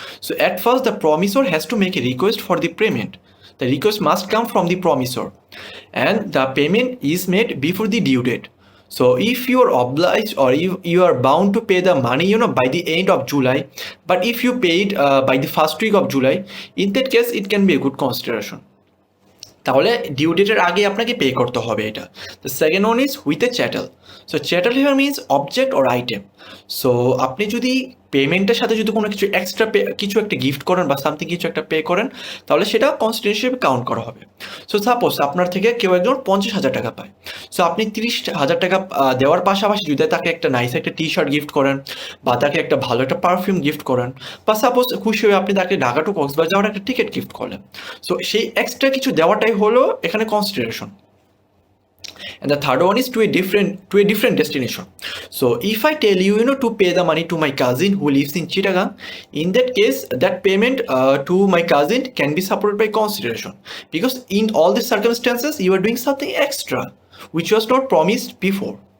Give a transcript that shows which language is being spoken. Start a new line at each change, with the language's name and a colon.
English: So at first the promisor has to make a request for the payment. The request must come from the promisor and the payment is made before the due date. So if you are obliged or if you are bound to pay the money by the end of July, but if you paid by the first week of July, in that case it can be a good consideration.
Bangla: তাহলে due ডেটের আগে আপনাকে pay করতে হবে এটা।
English: The second one is with a chattel. So chattel here means object or item.
Bangla: So আপনি যদি পেমেন্টের সাথে যদি কোনো কিছু এক্সট্রা কিছু একটা গিফট করেন বা সামথিং কিছু একটা পে করেন, তাহলে সেটা কনসিডারেশন হিসেবে কাউন্ট করা হবে। সো সাপোজ আপনার থেকে কেউ একজন 50,000 টাকা পায়। সো আপনি 30,000 টাকা দেওয়ার পাশাপাশি যদি তাকে একটা নাইস একটা টি শার্ট গিফট করেন, বা তাকে একটা ভালো একটা পারফিউম গিফট করেন, বা সাপোজ খুশি হয়ে আপনি তাকে ঢাকা টু কক্সবাজার যাওয়ার একটা টিকিট গিফট করলেন, সো সেই এক্সট্রা কিছু দেওয়াটাই হলো এখানে consideration.
English: And the third one is to a different destination. So if I tell you, to pay the money to my cousin who lives in Chittagong, in that case that payment to my cousin can be supported by consideration, because in all these circumstances you are doing something extra which was not promised before.